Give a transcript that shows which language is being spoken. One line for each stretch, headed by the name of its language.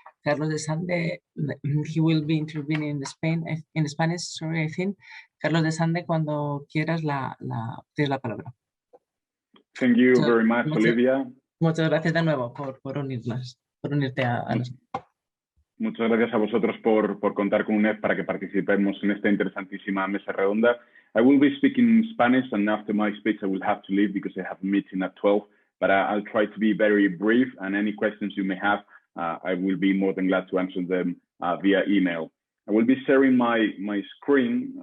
English: Carlos de Sande, he will be intervening in Spanish, sorry, I think.
Spanish: Carlos de Sande, cuando quieras tienes la palabra.
English: Thank you very much, Olivia.
Spanish: Muchas gracias de nuevo por unirte a nosotros. Muchas gracias a vosotros por contar con UNEF para que participemos en esta interesantísima mesa redonda.
English: I will be speaking in Spanish, and after my speech I will have to leave because I have a meeting at 12, but I'll try to be very brief, and any questions you may have, I will be more than glad to answer them via email. I will be sharing my screen.